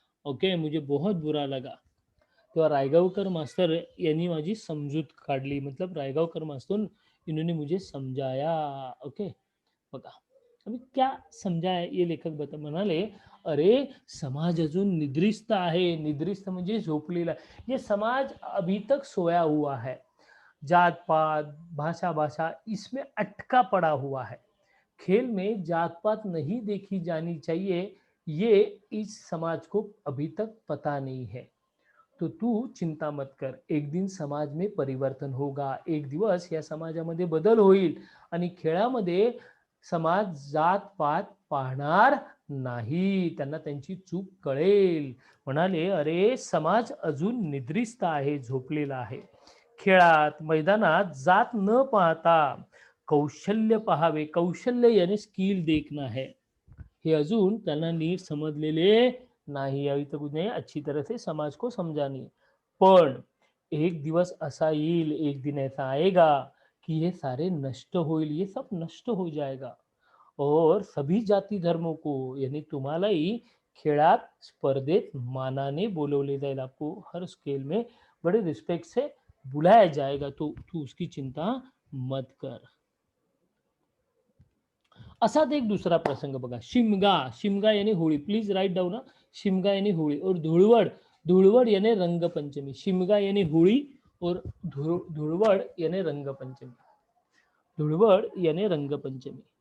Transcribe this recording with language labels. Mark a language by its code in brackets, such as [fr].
[hi] Okay, मुझे बहुत बुरा लगा. [mr] तेव्हा रायगावकर मास्तर यांनी माझी समजूत काढली, [hi] मतलब रायगावकर मास्तर इन्होंने मुझे समझाया. [mr] ओके, बघा [hi] अभी क्या समझाया ये [mr] लेखक म्हणाले, अरे समाज अजून निद्रिस्त आहे, निद्रिस्त म्हणजे झोपलेला. [hi] ये समाज अभी तक सोया हुआ है, जात पात भाषा भाषा इसमें अटका पड़ा हुआ है. खेल में जात पात नहीं देखी जानी चाहिए, ये इस समाज को अभी तक पता नहीं है. तो तू चिंता मत कर, एक दिन समाज में परिवर्तन होगा, [mr] एक दिवस या समाजामध्ये बदल होईल आणि खेळामध्ये समाज जात पात पाहणार नाही, त्यांना त्यांची चूक कळेल. म्हणाले, अरे समाज अजून निद्रिस्त आहे, झोपलेला आहे. खेळात मैदानात जात न पाहता कौशल्य पाहावे, कौशल्य यानी [hi] स्किल देखना है, [mr] हे अजून त्यांना नीट समजलेले नहीं. [hi] अभी तक उन्हें अच्छी तरह से समाज को समझा नहीं. [mr] पण एक दिवस ऐसा येईल, [hi] एक दिन ऐसा आएगा कि [mr] ये सारे नष्ट होईल, [hi] ये सब नष्ट हो जाएगा और सभी जाती धर्मों को यानी [mr] तुम्हालाही खेळात स्पर्धेत मानाने बोलवले जाईल, [hi] आपको हर स्केल में बड़े रिस्पेक्ट से बुलाया जाएगा, तो तू उसकी चिंता मत कर. [mr] असाच एक दुसरा प्रसंग बघा, शिमगा. शिमगा यानी Holi, please write down. Shimga यानी होळी और धुळवड, धुळवड यानी रंगपंचमी. शिमगा यानी होळी और धुळवड यानी रंगपंचमी, धुळवड यानी रंगपंचमी.